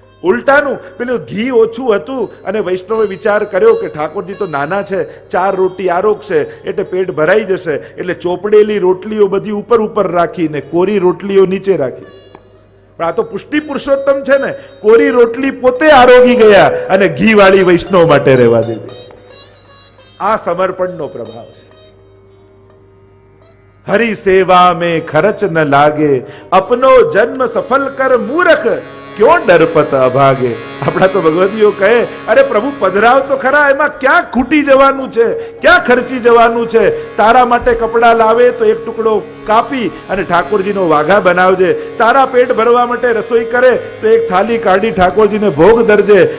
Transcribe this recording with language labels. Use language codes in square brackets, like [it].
[gu] ઉલટાનું પેલું ઘી ઓછું હતું અને વૈષ્ણવે વિચાર કર્યો કે ઠાકોરજી તો નાના છે, 4 રોટી આરોગ છે એટલે પેટ ભરાઈ જશે, એટલે ચોપડેલી રોટલીઓ બધી ઉપર ઉપર રાખીને કોરી રોટલીઓ નીચે રાખી. પણ આ તો પુષ્ટિ પુરુષોત્તમ છે ને, કોરી રોટલી પોતે આરોગી ગયા અને ઘી વાળી વૈષ્ણવ માટે રહેવા દીધી. આ સમર્પણનો પ્રભાવ છે. [hi] હરી સેવા में खर्च न लागे, अपनो जन्म सफल कर मूर्ख, क्यों डरपत अभागे. [gu] આપણા તો ભગવતીઓ કહે, અરે પ્રભુ પધરાવ તો ખરા, એમાં ક્યાં ખૂટી જવાનું છે, ક્યાં ખર્ચી જવાનું છે? તારા માટે કપડા લાવે તો એક ટુકડો કાપી અને ઠાકોરજીનો વાઘા બનાવજે, તારા પેટ ભરવા માટે રસોઈ કરે તો એક થાળી કાઢી ઠાકોરજીને ભોગ ધરજે.